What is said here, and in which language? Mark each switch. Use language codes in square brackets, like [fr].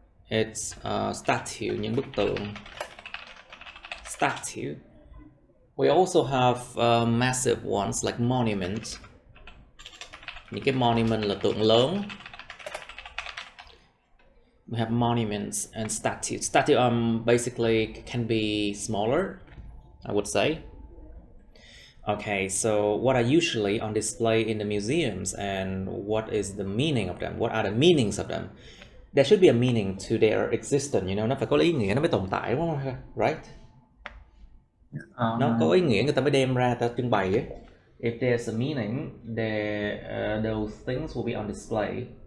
[en] It's statue, [vi] những bức tượng. [en] Statue. We also have massive ones like monument. [vi] Những cái monument là tượng lớn. [en] We have monuments and statues. Statue basically can be smaller, I would say. Okay, so what are usually on display in the museums and what is the meaning of them? What are the meanings of them? There should be a meaning to their existence, you know, [vi] nó phải có ý nghĩa, nó mới tồn tại, đúng không? [en] Right? [vi] Nó có ý nghĩa người ta mới đem ra, ta trưng bày ấy. [en] If there's a meaning, those things will be on display.